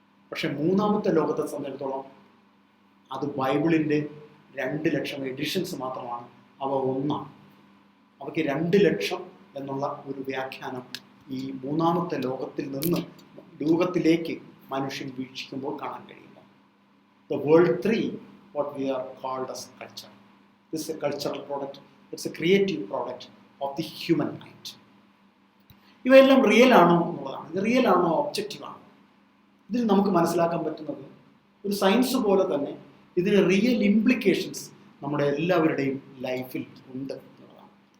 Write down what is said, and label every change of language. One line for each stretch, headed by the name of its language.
Malayalam: പക്ഷെ മൂന്നാമത്തെ ലോകത്തെ സംബന്ധിച്ചിടത്തോളം അത് ബൈബിളിൻ്റെ 2 ലക്ഷം എഡിഷൻസ് മാത്രമാണ്. അവ ഒന്നാണ്. അവയ്ക്ക് 2 ലക്ഷം എന്നുള്ള ഒരു വ്യാഖ്യാനം ഈ മൂന്നാമത്തെ ലോകത്തിൽ നിന്ന് ലോകത്തിലേക്ക് മനുഷ്യൻ വീക്ഷിക്കുമ്പോൾ കാണാൻ കഴിയില്ല.
English: The world 3, what we are called as culture. This is a cultural product. It's a creative product of the human mind.
Malayalam: ഇവയെല്ലാം റിയൽ ആണോ എന്നുള്ളതാണ്. ഇത് റിയൽ ആണോ, ഒബ്ജക്റ്റീവ് ആണോ? ഇതിൽ നമുക്ക് മനസ്സിലാക്കാൻ പറ്റുന്നത് ഒരു സയൻസ് പോലെ തന്നെ ഇതിന് റിയൽ ഇംപ്ലിക്കേഷൻസ് നമ്മുടെ എല്ലാവരുടെയും ലൈഫിൽ ഉണ്ട് എന്നുള്ളതാണ്.